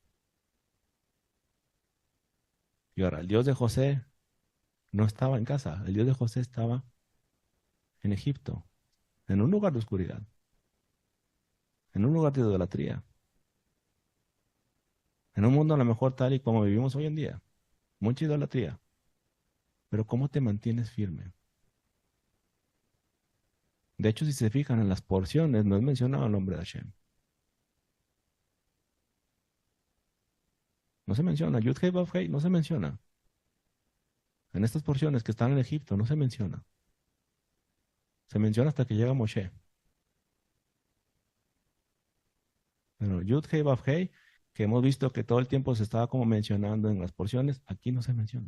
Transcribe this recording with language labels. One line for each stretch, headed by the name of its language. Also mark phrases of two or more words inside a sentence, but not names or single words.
Spanish: Y ahora, el Dios de José no estaba en casa, el Dios de José estaba en Egipto, en un lugar de oscuridad, en un lugar de idolatría, en un mundo a lo mejor tal y como vivimos hoy en día, mucha idolatría. Pero ¿cómo te mantienes firme? De hecho, si se fijan en las porciones, no es mencionado el nombre de Hashem. No se menciona. Yud-Hei Vav-Hei no se menciona. En estas porciones que están en Egipto no se menciona. Se menciona hasta que llega Moshe. Pero Yud-Hei Vav-Hei, que hemos visto que todo el tiempo se estaba como mencionando en las porciones, aquí no se menciona.